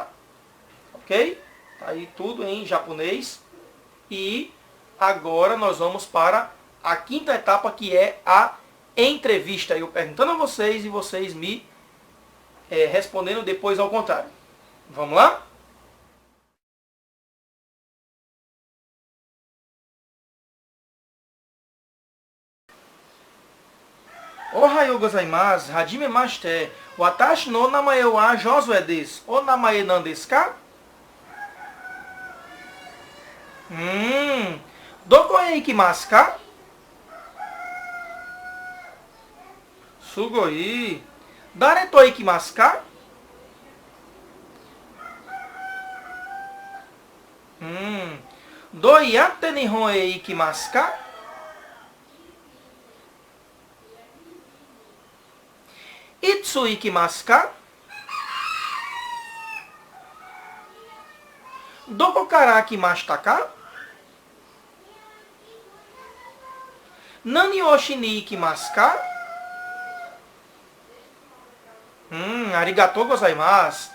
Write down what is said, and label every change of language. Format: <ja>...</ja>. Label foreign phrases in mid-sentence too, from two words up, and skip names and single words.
<pt>Ok? Tá aí tudo em japonês. E agora nós vamos para a quinta etapa, que é a entrevista. Eu perguntando a vocês e vocês me respondendo depois ao contrário. Vamos lá?</pt> <ja>おはようございます、はじめまして. 私の名前はJosuéです。お名前は何ですか? どこへ行きますか? Sugoi. 誰と行きますか? どうやって日本へ行きますか? いつ行きますか? どこから来ましたか? 何をしに行きますか? ありがとうございます.</ja>